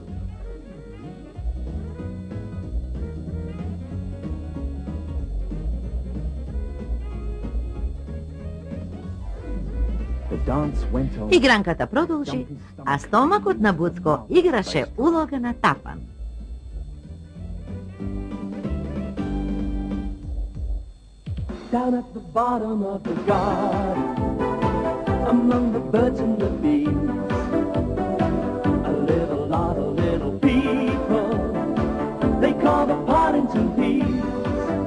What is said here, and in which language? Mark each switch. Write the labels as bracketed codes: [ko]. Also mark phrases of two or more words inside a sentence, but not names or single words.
[mk] Игранката продолжи, а стомакот на Буцко играше улога на тапан. [en] Down at the bottom of the garden, among the birds and the bees, a little lot of little people, they call the party to peace.